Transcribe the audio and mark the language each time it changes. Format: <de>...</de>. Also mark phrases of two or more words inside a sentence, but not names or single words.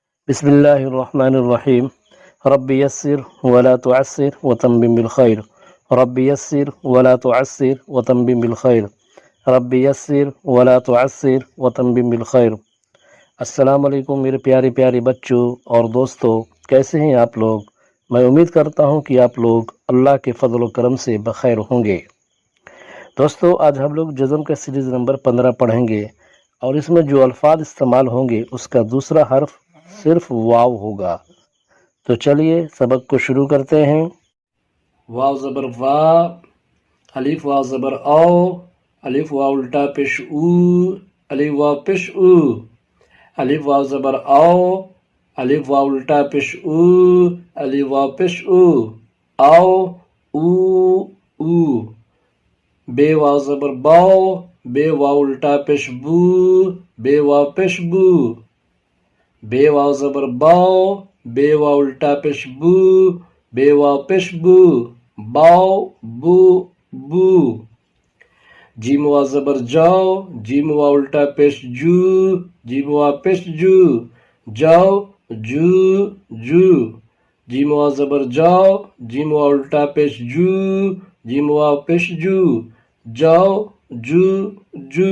<ar>بسم اللہ الرحمن الرحیم رب یسر ولا تعسر وتمم بالخیر رب یسر ولا تعسر وتمم بالخیر رب یسر ولا تعسر وتمم بالخیر۔</ar> <ur>السلام علیکم میرے پیارے پیارے بچوں اور دوستوں، کیسے ہیں آپ لوگ؟ میں امید کرتا ہوں کہ آپ لوگ اللہ کے فضل و کرم سے بخیر ہوں گے۔ دوستوں، آج ہم لوگ جزم کا سیریز نمبر 15 پڑھیں گے، اور اس میں جو الفاظ استعمال ہوں گے اس کا دوسرا حرف صرف واو ہوگا۔ تو چلیے سبق کو شروع کرتے ہیں۔ واو زبر وا، الف واو زبر او، الف واو الٹا پیش او، الف واو پیش او، الف واو زبر او، الف واو الٹا پیش او، الف واو پیش او، او او او۔ بے واو زبر باو، بے واو الٹا پیش بو، بے واو پیش بو، بے واو زبر باو، بے واو الٹا پیش بو، بے واو پیش بو، باو بو بو۔ جیم واو زبر جاو، جیم واو الٹا پیش جو، جیم واو پیش جو، جاو جو جو۔ جیم واو زبر جاو، جیم واو الٹا پیش جو، جیم واو پیش جو، جاو جو جو۔</ur>